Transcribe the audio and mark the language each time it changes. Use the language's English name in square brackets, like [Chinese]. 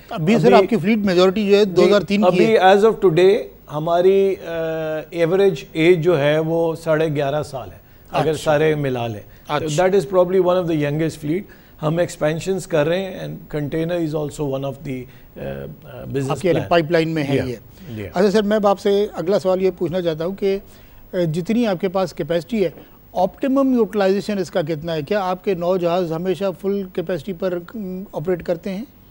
[Urdu] ابھی سر آپ کی فلیٹ میجورٹی جو ہے 2003 کی ہے. ابھی [English] as of today [Urdu] ہماری ایوریج ایج جو ہے وہ 11.5 سال ہے اگر سارے ملا لیں. [English] That is probably one of the youngest fleet. [Urdu] ہم ایکسپینشنز کر رہے ہیں [English] And container is also one of the business plan. [Urdu] Pipe line میں ہے یہ. اچھا سر، میں آپ سے اگلا سوال یہ پوچھنا چاہتا ہوں کہ جتنی آپ کے پاس کیپیسٹی ہے آپٹیمم یوٹیلائزیشن اس کا کتنا ہے؟ کیا آپ کے 9 جہاز ہمیشہ فل کیپیسٹی پر آپریٹ کرتے ہیں؟